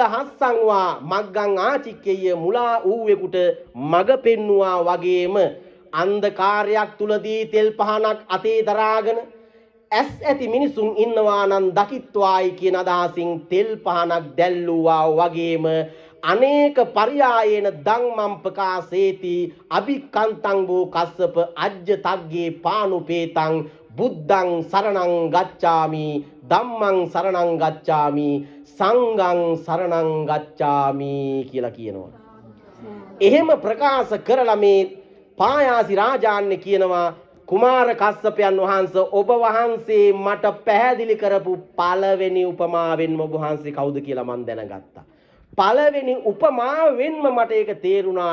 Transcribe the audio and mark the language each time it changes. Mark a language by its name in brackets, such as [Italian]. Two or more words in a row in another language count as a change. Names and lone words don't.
[Pali] හස්සං වා මග්ගං ආචික්කේය [Sinhala] මුලා ඌවෙකුට මග පෙන්නුවා වගේම අන්ධකාරයක් තුලදී තෙල් පහනක් අතේ දරාගෙන ඇස් ඇති මිනිසුන් ඉන්නවා නම් දකිත්වායි කියන අදහසින් තෙල් පහනක් දැල්ලුවා වගේම [Pali] අනේක පර්යායේන ධම්මං ප්‍රකාශේති අභිකන්තං වූ කස්සප අජ්ජ තග්ගේ පානුපේතං බුද්ධං සරණං ගච්ඡාමි ධම්මං සරණං ගච්ඡාමි සංඝං සරණං ගච්ඡාමි [Sinhala] කියලා කියනවා. එහෙම ප්‍රකාශ කරලා මේ පායාසි රාජාන්‍ය කියනවා කුමාර කස්සපයන් වහන්සේ ඔබ වහන්සේ මට පැහැදිලි කරපු පළවෙනි උපමාවෙන්ම ඔබ වහන්සේ කවුද කියලා මම දැනගත්තා. පළවෙනි උපමාවෙන්ම මට ඒක තේරුණා.